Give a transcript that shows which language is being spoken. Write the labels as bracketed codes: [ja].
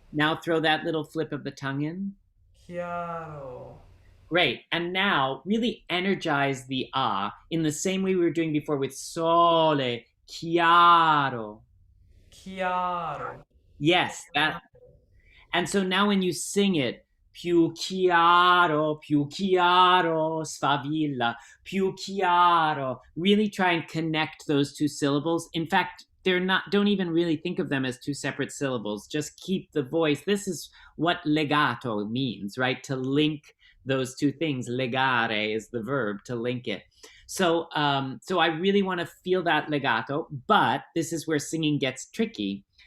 [en] Now throw that little flip of the tongue in. [it] Chiaro. [en] Great. And now really energize the in the same way we were doing before with sole, chiaro. [it] Chiaro. [en] Yes, that. And so now when you sing it, [it] più chiaro, sfavilla, più chiaro. [en] Really try and connect those 2 syllables. In fact, don't even really think of them as 2 separate syllables. Just keep the voice. This is what legato means, right? To link those two things. Legare is the verb, to link it. So so I really want to feel that legato, but this is where singing gets tricky.